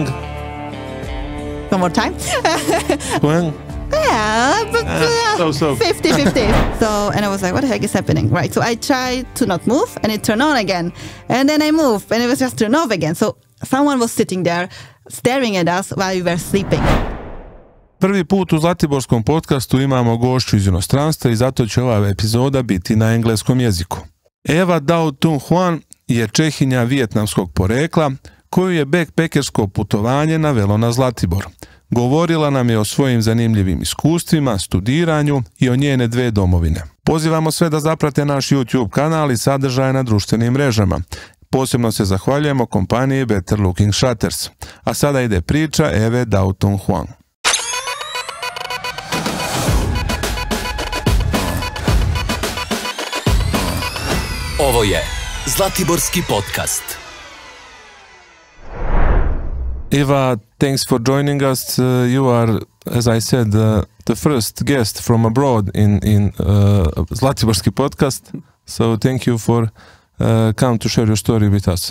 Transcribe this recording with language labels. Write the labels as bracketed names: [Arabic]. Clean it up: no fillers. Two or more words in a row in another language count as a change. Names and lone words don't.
[English] One more time. Huong. Yeah, but so. 50-50. So, and I was like, what the heck is happening? Right, so I tried to not move and it turned on again. And then I moved and it was just turned off again. So someone was sitting there staring at us while we were sleeping. [Serbian] Prvi put u Zlatiborskom podcastu imamo gošću iz inostranstva i zato će ova epizoda biti na engleskom jeziku. Eva Dao Tu Huan je Čehinja vijetnamskog porekla koju je backpackersko putovanje navelo na Zlatibor. Govorila nam je o svojim zanimljivim iskustvima, studiranju i o njene 2 domovine. Pozivamo sve da zaprate naš YouTube kanal i sadržaje na društvenim mrežama. Posebno se zahvaljujemo kompaniji Better Looking Shutters. A sada ide priča Eve Dao Tu Huan. Ovo je Zlatiborski podcast. [English] Eva, thanks for joining us. You are, as I said, the first guest from abroad in Zlatiborski podcast. So thank you for come to share your story with us.